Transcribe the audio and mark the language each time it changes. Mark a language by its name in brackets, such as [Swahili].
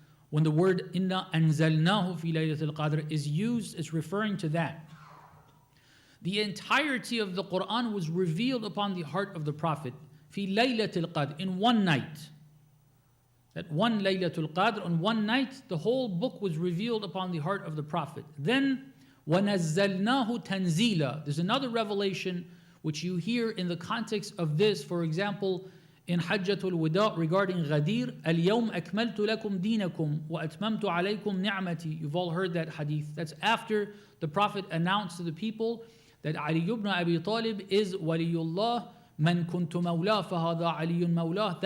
[English] When the word [Arabic] inna anzalnahu fi laylatul qadr [English] is used, it's referring to that. The entirety of the Quran was revealed upon the heart of the Prophet [Arabic] fi laylatul qadr, [English] in one night. That one laylatul qadr, on one night, the whole book was revealed upon the heart of the Prophet. Then [Arabic] وَنَزَّلْنَاهُ تَنزِيلًا. [English] There's another revelation which you hear in the context of this, for example, in Hajjatul Wada regarding Ghadir, [Arabic] الْيَوْمَ أَكْمَلْتُ لَكُمْ دِينَكُمْ وَأَتْمَمْتُ عَلَيْكُمْ نِعْمَتِي. [English] You've all heard that hadith. That's after the Prophet announced to the people that Ali ibn Abi Talib is Waliyullah, [Arabic] Man kuntu mawla fahada aliyun mawla.